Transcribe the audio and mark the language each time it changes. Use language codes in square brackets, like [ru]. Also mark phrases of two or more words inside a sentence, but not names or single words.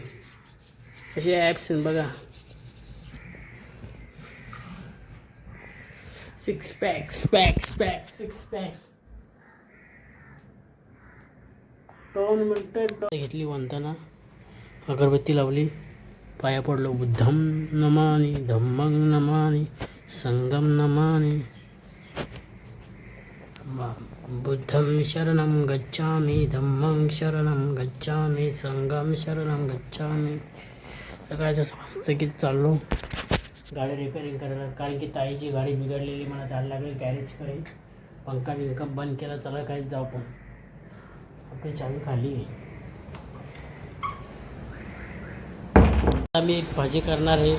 [mr] असे ॲप्स आहेत बघा. 6 पॅक 6 पॅक 2 मिनटं घेतली म्हणताना अगरबत्ती लावली, पाया पडलो. [pi] बुद्धम नमानि धम्मं नमानि संगम नमानि. बुद्धं शरणं गच्छामि, धम्मं शरणं गच्छामि, संगम शरणं गच्छामि. [mr] सकाळचं मस्त की चाललो गाडी रिपेअरिंग करायला. कारण की ताईची गाडी बिघडलेली, मला जायला लागेल गॅरेज करेल. पंखा बिंका बंद केला. चला काहीच जाऊ पण आपली चावी खाली. मी एक भाजी करणार आहे.